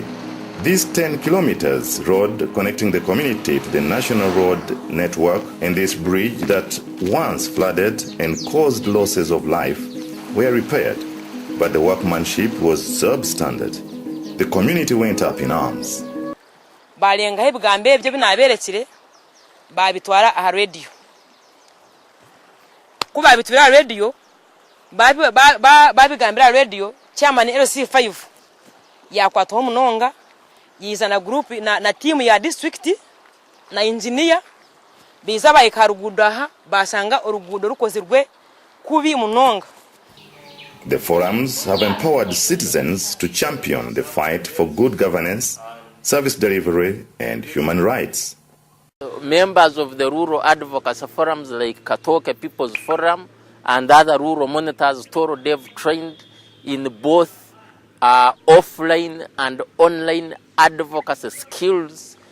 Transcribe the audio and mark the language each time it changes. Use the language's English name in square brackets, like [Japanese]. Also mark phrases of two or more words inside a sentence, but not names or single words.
[English] This 10 kilometers road connecting the community to the national road network and this bridge that once flooded and caused losses of life were repaired, but the workmanship was substandard. The community went up in arms. [Chiga] Balengaho ebigambo ebyo binaberekire babitwara aha radio. Kuba babitwara aha radio babigambira radio chairman LC5 yakwataho munonga yizana group na team ya district na engineer biza bayikarugudo aha basanga orugudo rukozirwe kubi munonga. [English] The forums have empowered citizens to champion the fight for good governance, service delivery and human rights. Members of the rural advocacy forums like Katoke People's Forum and other rural monitors they've trained in both offline and online advocacy skills,